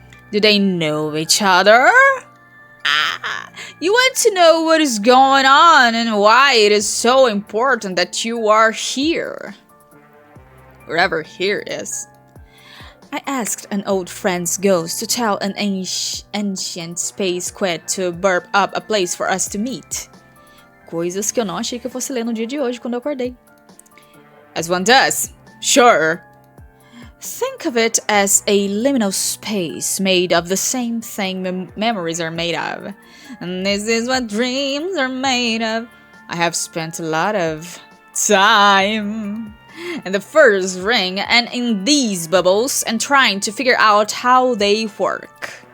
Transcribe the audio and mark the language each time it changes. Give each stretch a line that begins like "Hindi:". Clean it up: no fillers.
English: Do they know each other? You want to know what is going on and why it is so important that you are here. Wherever here is. I asked an old friend's ghost to tell an ancient space quid to burp up a place for us to meet.
Portuguese: Coisas que eu não achei que eu fosse ler no dia de hoje quando eu acordei.
English: As one does. Sure. Think of it as a liminal space made of the same thing memories are made of. And this is what dreams are made of. I have spent a lot of time in the first ring and in these bubbles and trying to figure out how they work.